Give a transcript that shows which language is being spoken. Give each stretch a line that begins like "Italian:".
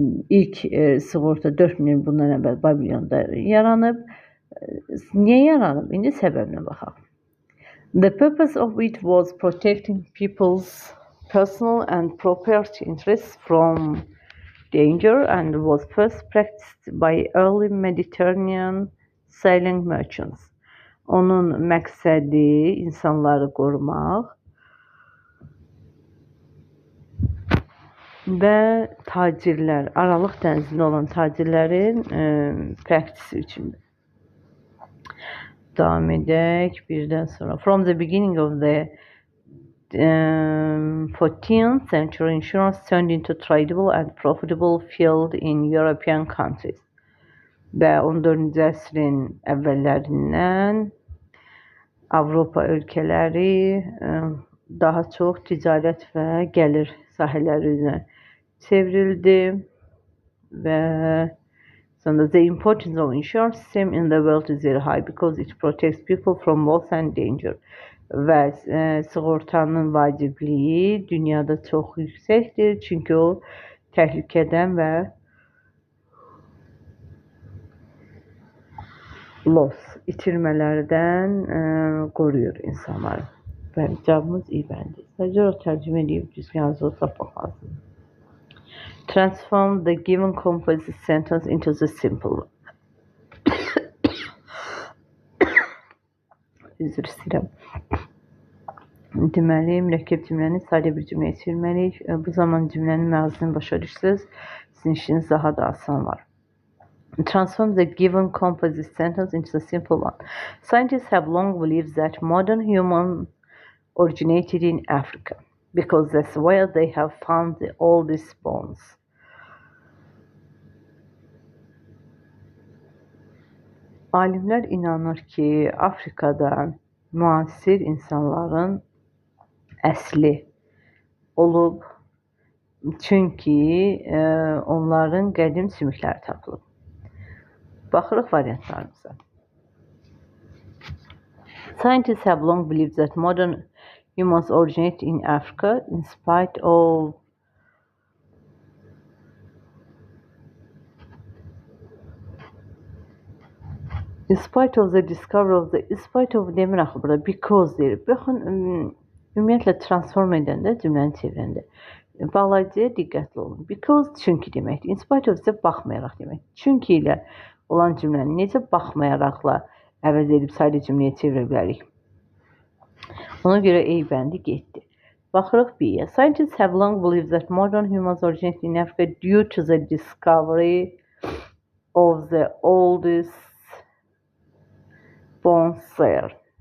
Azerbaijani: İlk sığorta 4000 il bundan əvvəl Babilonda yaranıb. Niyə yaranıb? İndi səbəbinə baxaq.
English: The purpose of it was protecting people's personal and property interests from danger and was first practiced by early Mediterranean sailing merchants.
Azerbaijani: Onun məqsədi insanları qorumaq və tacirlər, Aralıq dənizində olan tacirlərin praktisi üçündür. Davam edək birdən sonra.
English: From the beginning of the 14th century, insurance turned into tradable and profitable field in European countries.
Azerbaijani: Və 14-cü əsrin əvvəllərindən Avropa ölkələri daha çox ticarət və gəlir sahələri üzrə çevrildi. və sonra
English: the importance of insurance system in the world is very high because it protects people from loss and danger.
Azerbaijani: Və sığortanın vacibliyi dünyada çox yüksəkdir, çünki o təhlükədən və loss, itirmələrdən qoruyur insanları. Bəli, cavabımız iyi bəndir. Sadəcə o tərcümə edib düzgün yazılı tapmaq lazımdır.
English: Transform the given composite sentence into the simple one.
Azerbaijani: Üzr istəyirəm. Deməli, mürəkkəb cümləni sadə bir cümləyə çevirməliyik. Bu zaman cümlənin məğzini başa düşsəz, sizin işiniz daha da asan var.
English: Transform the given composite sentence into a simple one. Scientists have long believed that modern humans originated in Africa because that's where they have found the oldest bones.
Azerbaijani: Alimlər inanır ki, Afrikada müasir insanların əsli olub, çünki onların qədim sümükləri tapılıb. Baxırıq variantlarımıza.
English: Scientists have long believed that modern humans originate in Africa in spite of the discovery of the
Azerbaijani: demir axı burada
English: because
Azerbaijani: deyir. Baxın, ümumiyyətlə transform edəndə, cümləni çevirəndə bağlayıcıya diqqətli olun. Because çünki deməkdir. In spite of isə baxmayaraq demək. Çünki ilə olan cümləni necə baxmayaraqla əvəz edib sadə cümləyə çevirə bilərik? Ona görə A bəndi getdi. Baxırıq B-yə.
English: Scientists have long believed that modern humans originated in Africa due to the discovery of the oldest bones there.